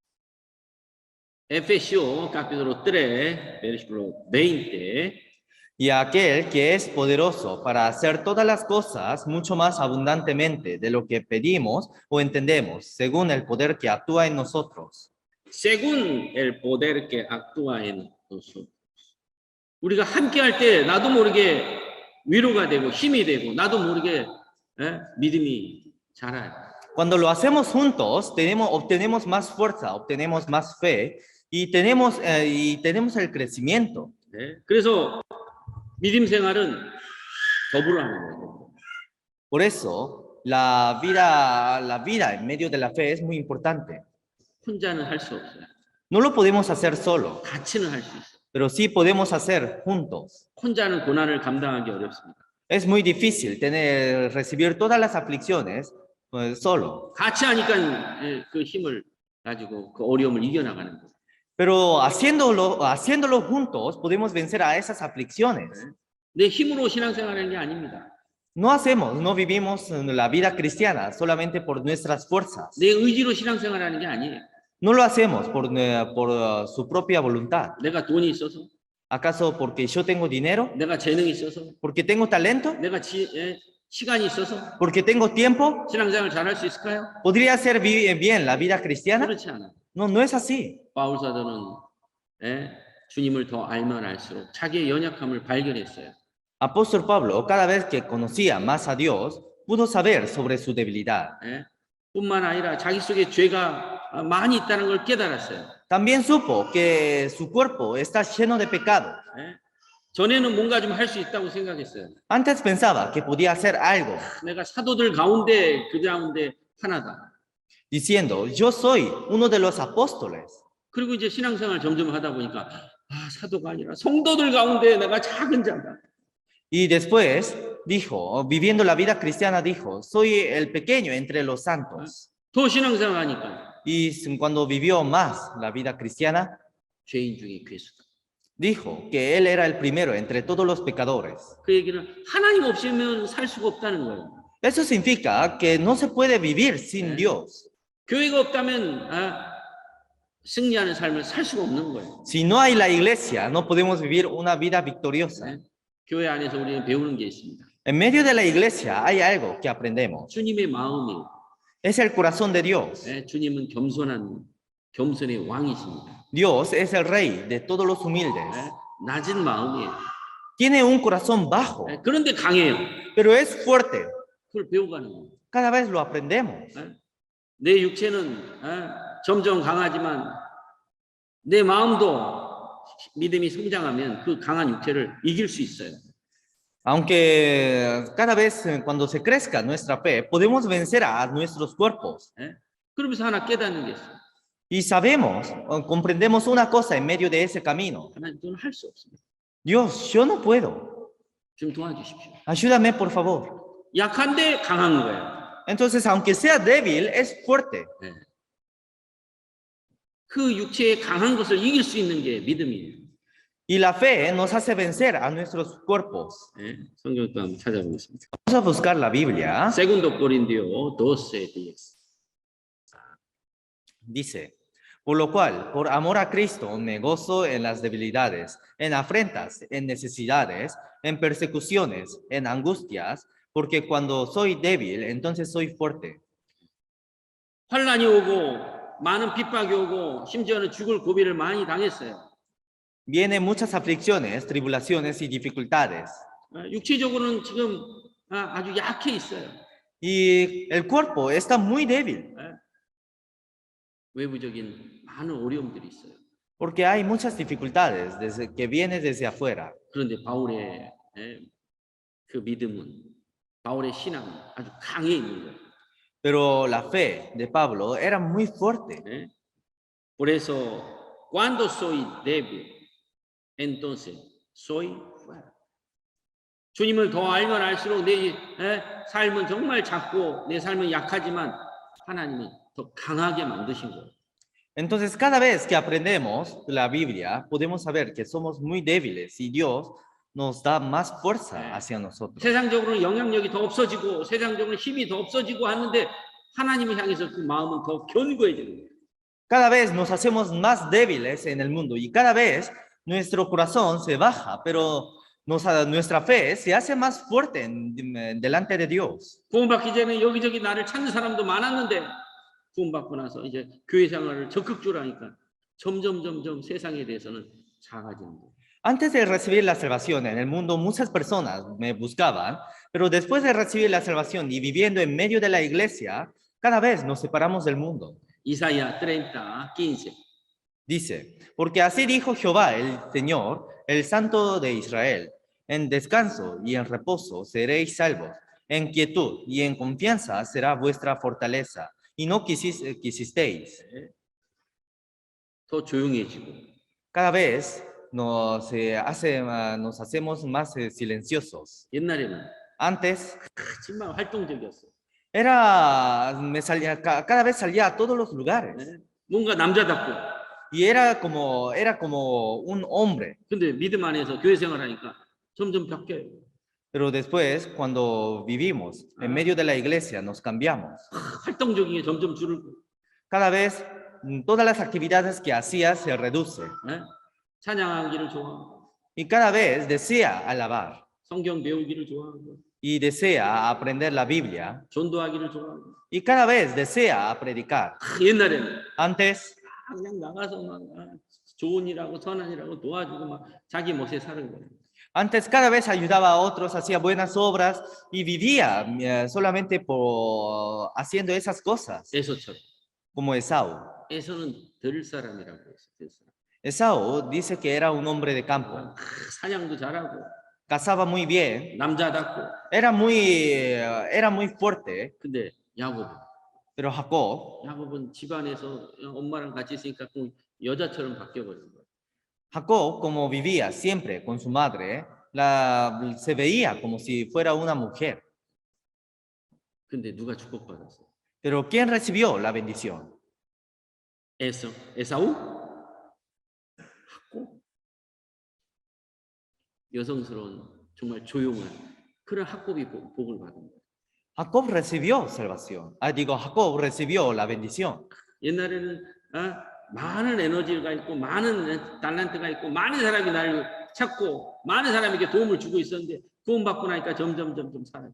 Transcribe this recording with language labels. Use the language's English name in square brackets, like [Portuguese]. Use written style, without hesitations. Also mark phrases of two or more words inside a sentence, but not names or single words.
[Spanish] Efesios capítulo 3, versículo 20. Y aquel que es poderoso para hacer todas las cosas mucho más abundantemente de lo que pedimos o entendemos, según el poder que actúa en nosotros. Según el poder que actúa en nosotros. [Korean] 우리가 함께 할 때 나도 모르게 위로가 되고 힘이 되고 나도 모르게 믿음이 자라요. [Spanish] Cuando lo hacemos juntos, obtenemos más fuerza, obtenemos más fe y tenemos el crecimiento. [Korean] 네, 그래서 믿음 생활은 더불어 하는 거예요. [Spanish] Por eso, la vida en medio de la fe es muy importante. [Korean] 혼자는 할 수 없어요. [Spanish] No lo podemos hacer solo, [Korean] 같이는 할 수 있어요. [Spanish] pero sí podemos hacer juntos. [Korean] 혼자는 고난을 감당하기 어렵습니다. [Spanish] Es muy difícil recibir todas las aflicciones solo, [Korean] 같이 하니까 그 힘을 가지고 그 어려움을 이겨나가는 거예요. [Spanish] pero haciéndolo juntos podemos vencer a esas aflicciones. [Korean] 내 힘으로 신앙생활하는 게 아닙니다. [Spanish] No vivimos la vida cristiana solamente por nuestras fuerzas. [Korean] 내 의지로 신앙생활하는 게 아니에요. [Spanish] No lo hacemos por su propia voluntad. [Korean] 내가 돈이 있어서, [Spanish] ¿Acaso porque yo tengo dinero? [Korean] 내가 재능이 있어서, [Spanish] ¿Porque tengo talento? [Korean] 내가 시간이 있어서 [Spanish] ¿Porque tengo tiempo? [Korean] 신앙생활 잘할 수 있을까요? [Spanish] ¿Podría hacer bien la vida cristiana? [Korean] 그렇지 않아요. [Spanish] No, no es así. [Korean] 바울 사도는 주님을 더 알면 알수록 자기의 연약함을 발견했어요. [Spanish] Apóstol Pablo, cada vez que conocía más a Dios, pudo saber sobre su debilidad. [Korean] 뿐만 아니라 자기 속에 죄가 많이 있다는 걸 깨달았어요. [Spanish] También supo que su cuerpo está lleno de pecados. [Korean] 전에는 뭔가 좀 할 수 있다고 생각했어요. [Spanish] Antes pensaba que podía hacer algo, [Korean] 내가 사도들 가운데 그 가운데 하나다. [Spanish] diciendo, yo soy uno de los apóstoles. [Korean] 그리고 이제 신앙생활 점점 하다 보니까 사도가 아니라 성도들 가운데 내가 작은 자다. [Spanish] Y después dijo, viviendo la vida cristiana, dijo, soy el pequeño entre los santos. [Korean] 더 신앙생활 하니까 [Spanish] Y cuando vivió más la vida cristiana, [Korean] 죄인 중에 괴수다. [Spanish] dijo que él era el primero entre todos los pecadores. [Korean] 그 얘기는 하나님 없이면 살 수가 없다는 거예요. [Spanish] Eso significa que no se puede vivir sin Dios. [Korean] 교회가 없다면 승리하는 삶을 살 수가 없는 거예요. [Spanish] Si no hay la iglesia, no podemos vivir una vida victoriosa. [Korean] 교회 안에서 우리는 배우는 게 있습니다. [Spanish] En medio de la iglesia hay algo que aprendemos. [Korean] 주님의 마음이 [Spanish] Es el corazón de Dios. [Korean] 주님은 겸손의 왕이십니다. [Spanish] Dios es el rey de todos los humildes. [Korean] 낮은 마음이에요. [Spanish] Tiene un corazón bajo, [Korean] 그런데 강해요. [Spanish] pero es fuerte. [Korean] 그걸 배워가는 거예요. [Spanish] Cada vez lo aprendemos. [Korean] 내 육체는 점점 강하지만 내 마음도 믿음이 성장하면 그 강한 육체를 이길 수 있어요. [Spanish] Aunque cada vez cuando se crezca nuestra fe, podemos vencer a nuestros cuerpos. [Korean] 그러면서 하나 깨닫는 게 있어요. [Spanish] Y sabemos, comprendemos una cosa en medio de ese camino. [Korean] 하나님 저는 할 수 없습니다. [Spanish] Dios, yo no puedo. [Korean] 좀 도와주십시오. [Spanish] Ayúdame, por favor. [Korean] 약한데 강한 거예요. [Spanish] Entonces, aunque sea débil, es fuerte. [Korean] 그 육체의 강한 것을 이길 수 있는 게 믿음이에요. [Spanish] Y la fe nos hace vencer a nuestros cuerpos. [Korean] 성경도 한번 찾아보겠습니다. [Spanish] Vamos a buscar la Biblia. Segundo Corintios 12:10. Dice, por lo cual, por amor a Cristo, me gozo en las debilidades, en afrentas, en necesidades, en persecuciones, en angustias, porque cuando soy débil, entonces soy fuerte. [Korean] 환난이 오고 많은 핍박이 오고 심지어는 죽을 고비를 많이 당했어요. [Spanish] Vienen muchas aflicciones, tribulaciones y dificultades. [Korean] 육체적으로는 지금 아주 약해 있어요. [Spanish] Y el cuerpo está muy débil. [Korean] 외부적인 많은 어려움들이 있어요. [Spanish] Porque hay muchas dificultades que vienen desde afuera. [Korean] 그런데 바울의 그 믿음은, 바울의 신앙은 아주 강해 있는 거예요. [Spanish] Pero la fe de Pablo era muy fuerte. Por eso, cuando soy débil, entonces soy fuerte. [Korean] 주님을 더 알면 알수록 내 삶은 정말 작고 내 삶은 약하지만 하나님은 더 강하게 만드신 거예요. [Spanish] Entonces, cada vez que aprendemos la Biblia, podemos saber que somos muy débiles y Dios nos da más fuerza hacia nosotros. [Korean] 세상적으로는 영향력이 더 없어지고 세상적으로는 힘이 더 없어지고 하는데 하나님을 향해서 그 마음은 더 견고해지는 거예요. [Spanish] Cada vez nos hacemos más débiles en el mundo y cada vez nuestro corazón se baja, pero nuestra fe se hace más fuerte delante de Dios. [Korean] 구원받기 전에 여기저기 나를 찾는 사람도 많았는데 구원받고 나서 이제 교회 생활을 적극적으로 하니까 점점 세상에 대해서는 작아지는 거예요. [Spanish] Antes de recibir la salvación en el mundo, muchas personas me buscaban, pero después de recibir la salvación y viviendo en medio de la iglesia, Cada vez nos separamos del mundo. Isaías 30, 15. Dice, porque así dijo Jehová, el Señor, el Santo de Israel, en descanso y en reposo seréis salvos, en quietud y en confianza será vuestra fortaleza, y no quisisteis. [Korean] 더 조용해지고 [Spanish] Cada vez nos hacemos más silenciosos. [Korean] 옛날에는 [Spanish] Antes [Korean] 정말 활동적이었어. [Spanish] cada vez salía a todos los lugares [Korean] 네? 뭔가 남자답고. [Spanish] y era como un hombre. [Korean] 근데 믿음 안에서 교회 생활하니까 점점 바뀌어요. [Spanish] Pero después, cuando vivimos en medio de la iglesia, nos cambiamos. [Korean] 활동적인 게 점점 줄고. [Spanish] Cada vez todas las actividades que hacía se reduce [Korean] 네? 찬양하기를 좋아하고 [Spanish] y cada vez desea alabar [Korean] 성경 배우기를 좋아하고 [Spanish] y desea aprender la Biblia [Korean] 전도하기를 좋아하고 [Spanish] y cada vez desea predicar. [Korean] 옛날에는 [Spanish] Antes [Korean] 그냥 나가서 막 좋은 일하고 선한 일하고 도와주고 막 자기 멋에 사는 거예요. [Spanish] Antes cada vez ayudaba a otros, hacía buenas obras y vivía solamente haciendo esas cosas, [Korean] 에서처럼. [Spanish] como Esaú. [Korean] 에서는 들 사람이라고 했어. 들 사람. [Spanish] Esaú dice que era un hombre de campo, [Korean] 사냥도 잘하고 [Spanish] cazaba muy bien, [Korean] 남자답고. [Spanish] era muy fuerte, [Korean] 근데 야곱 [Spanish] pero [Korean] 야곱은 집안에서 엄마랑 같이 있으니까 꼭 여자처럼 바뀌어버린 거예요. [Spanish] Jacob, como vivía siempre con su madre, se veía como si fuera una mujer. [Korean] 근데 누가 축복받았어? [Spanish] Pero ¿quién recibió la bendición? [Korean] 에사우? 학고? 여성스러운 정말 조용한 그런 학곱이 복을 받은 거예요. [Spanish] Jacob recibió salvación. Jacob recibió la bendición. [Korean] 옛날에는 많은 에너지가 있고 많은 달란트가 있고 많은 사람이 나를 찾고 많은 사람에게 도움을 주고 있었는데 구원받고 나니까 점점 사라져요.